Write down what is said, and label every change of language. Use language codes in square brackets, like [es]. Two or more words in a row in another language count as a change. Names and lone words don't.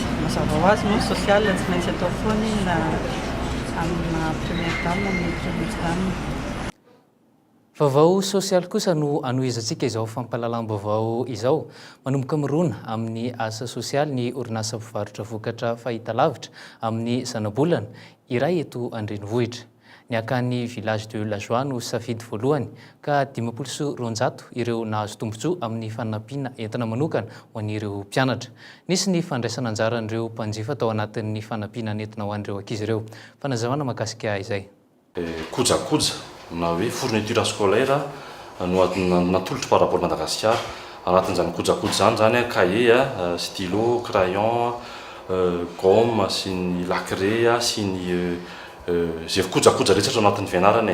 [mg] Mazava ho azy moa sosial tsy maintsy atao foana na amina [fr] première dame [mg] amin'ny [fr] première dame. [mg] Vaovao sosialy kosa no anohizantsika izao fampahalalam-baovao izao. Manomboka mirona amin'ny asa sosialy ny orinasa mpivarotra vokatra fahitalavitra amin'ny zanabolana iray eto Andrenivohitra. Ny akan'ny village de la Joie no safidy voalohany ka 520 ireo nahazo tombotsoa amin'ny fanampiana entina manokana ho an'ireo mpianatra. Nisy ny fandraisana anjara an'ireo mpanjifa tao anatin'ny fanampiana entina ho an'ireo ankizy ireo. Fanazavana mahakasika izay. Kojakoja na hoe [fr] fourniture scolaire [mg] no natolotra [fr] par rapport [mg] Madagasikara anatin'izany kojakoja zany [fr] cahier, stylo, crayon, gomme [mg] sy ny lacret sy ny zay kojakoja rehetra anatin'ny fianarana.